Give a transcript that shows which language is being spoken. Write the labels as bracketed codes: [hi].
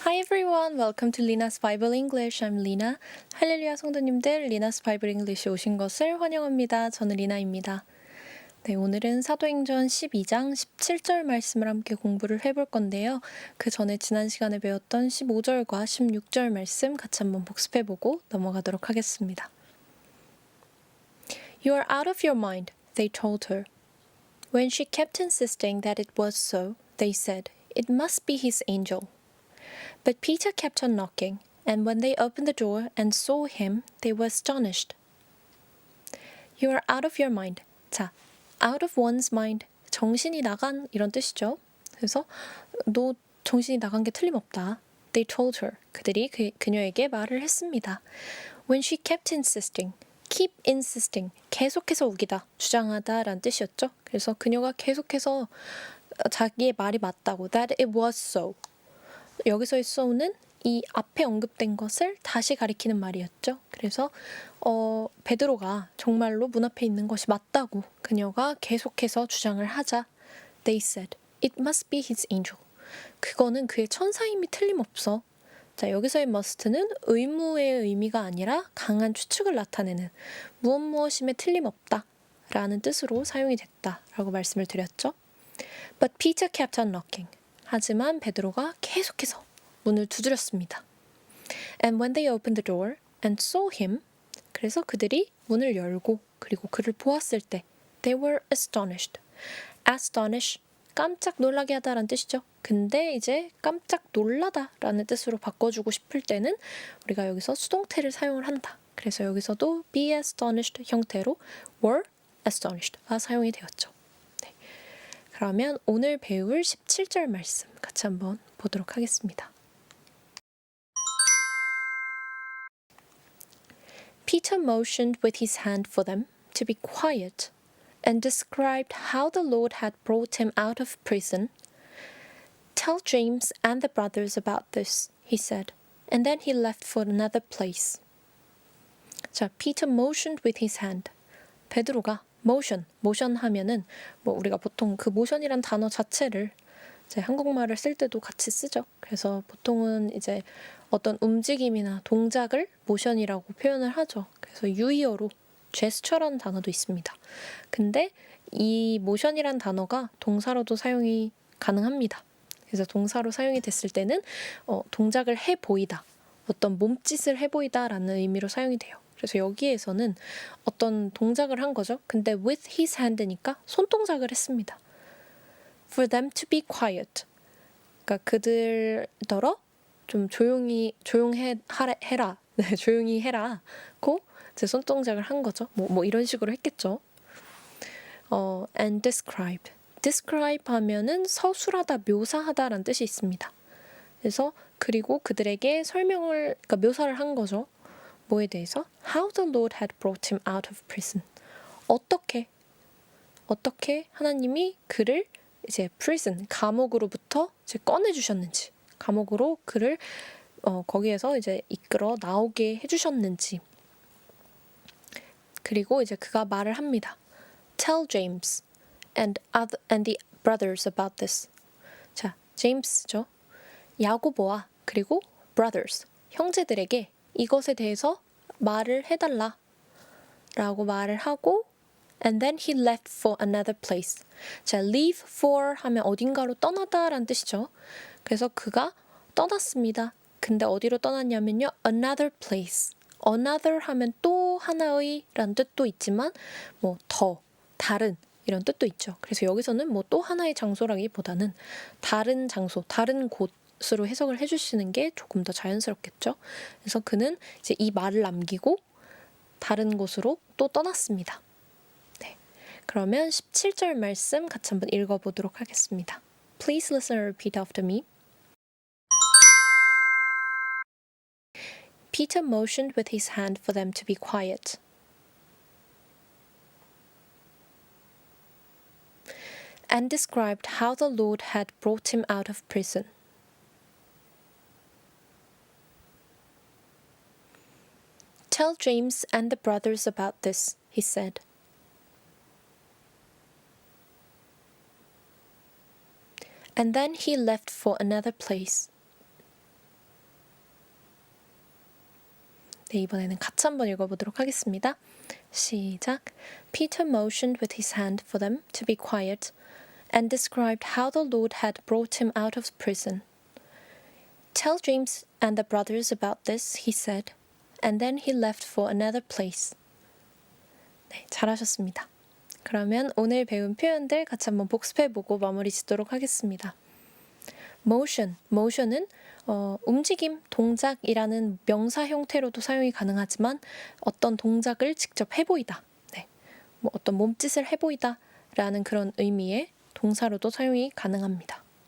[en] everyone, welcome to Lina's Bible English. I'm Lina. [ko] 할렐루야 성도님들, Lina's Bible English에 오신 것을 환영합니다. 저는 리나입니다. 네, 오늘은 사도행전 12장 17절 말씀을 함께 공부를 해볼 건데요. 그 전에 지난 시간에 배웠던 15절과 16절 말씀 같이 한번 복습해보고 넘어가도록 하겠습니다. [en] You are out of your mind, they told her. When she kept insisting that it was so, they said, It must be his angel. But Peter kept on knocking, and when they opened the door and saw him, they were astonished. You are out of your mind. [ko] 자, [en] out of one's mind, [ko] 정신이 나간 이런 뜻이죠. 그래서 너 정신이 나간 게 틀림없다. [en] They told her. [ko] 그들이 그녀에게 말을 했습니다. [en] When she kept insisting, keep insisting, [ko] 계속해서 우기다, 주장하다 라는 뜻이었죠. 그래서 그녀가 계속해서 자기의 말이 맞다고, [en] that it was so. [ko] 여기서의 so는 이 앞에 언급된 것을 다시 가리키는 말이었죠. 그래서 베드로가 정말로 문 앞에 있는 것이 맞다고 그녀가 계속해서 주장을 하자 [en] They said, It must be his angel. [ko] 그거는 그의 천사임이 틀림없어. 자, 여기서의 must는 의무의 의미가 아니라 강한 추측을 나타내는 무엇무엇임에 틀림없다 라는 뜻으로 사용이 됐다라고 말씀을 드렸죠. [en] But Peter kept on knocking. [ko] 하지만 베드로가 계속해서 문을 두드렸습니다. [en] And when they opened the door and saw him, [ko] 그래서 그들이 문을 열고 그리고 그를 보았을 때 [en] they were astonished. [ko] Astonish, 깜짝 놀라게 하다라는 뜻이죠. 근데 이제 깜짝 놀라다라는 뜻으로 바꿔주고 싶을 때는 우리가 여기서 수동태를 사용을 한다. 그래서 여기서도 be astonished 형태로 were astonished가 사용이 되었죠. 그러면 오늘 배울 17절 말씀 같이 한번 보도록 하겠습니다. [en] Peter motioned with his hand for them to be quiet and described how the Lord had brought him out of prison. Tell James and the brothers about this, he said, and then he left for another place. 자, Peter motioned with his hand. [ko] 베드로가 모션 하면은 우리가 보통 그 모션이란 단어 자체를 이제 한국말을 쓸 때도 같이 쓰죠. 그래서 보통은 이제 어떤 움직임이나 동작을 모션이라고 표현을 하죠. 그래서 유의어로 제스처라는 단어도 있습니다. 근데 이 모션이란 단어가 동사로도 사용이 가능합니다. 그래서 동사로 사용이 됐을 때는 동작을 해 보이다, 어떤 몸짓을 해 보이다라는 의미로 사용이 돼요. 그래서 여기에서는 어떤 동작을 한 거죠. 근데 [en] with his hand [ko] 니까 손동작을 했습니다. [en] For them to be quiet. [ko] 그러니까 그들더러 좀 조용해라. 네, 조용히 해라고 제 손동작을 한 거죠. 뭐 이런 식으로 했겠죠. [en] And described. [ko] describe 하면은 서술하다, 묘사하다라는 뜻이 있습니다. 그래서 그리고 그들에게 그러니까 묘사를 한 거죠. 뭐에 대해서? [en] How the Lord had brought him out of prison. [ko] 어떻게 하나님이 그를 이제 prison, 감옥으로부터 이제 꺼내주셨는지, 감옥으로 그를 거기에서 이제 이끌어 나오게 해주셨는지. 그리고 이제 그가 말을 합니다. [en] Tell James and the brothers about this. [ko] 자, 제임스죠. 야고보와 그리고 brothers, 형제들에게 이것에 대해서 말을 해달라 라고 말을 하고 [en] and then he left for another place. [ko] 자, leave for 하면 어딘가로 떠나다 라는 뜻이죠. 그래서 그가 떠났습니다. 근데 어디로 떠났냐면요. [en] another place. [ko] another 하면 또 하나의 라는 뜻도 있지만 더, 다른 이런 뜻도 있죠. 그래서 여기서는 또 하나의 장소라기보다는 다른 장소, 다른 곳으로 해석을 해주시는 게 조금 더 자연스럽겠죠. 그래서 그는 이제 이 말을 남기고 다른 곳으로 또 떠났습니다. 네, 그러면 17절 말씀 같이 한번 읽어보도록 하겠습니다. [en] Please listen and repeat after me. Peter motioned with his hand for them to be quiet. And described how the Lord had brought him out of prison. Tell James and the brothers about this, he said. And then he left for another place. [ko] 네, 이번에는 같이 한번 읽어보도록 하겠습니다. 시작. [en] Peter motioned with his hand for them to be quiet and described how the Lord had brought him out of prison. Tell James and the brothers about this, he said, and then he left for another place. [ko] 네, 잘하셨습니다. 그러면 오늘 배운 표현들 같이 한번 복습해보고 마무리 짓도록 하겠습니다. motion은 움직임, 동작이라는 명사 형태로도 사용이 가능하지만 어떤 동작을 직접 해보이다, 네, 뭐 어떤 몸짓을 해보이다 라는 그런 의미의 동사로도 사용이 가능합니다.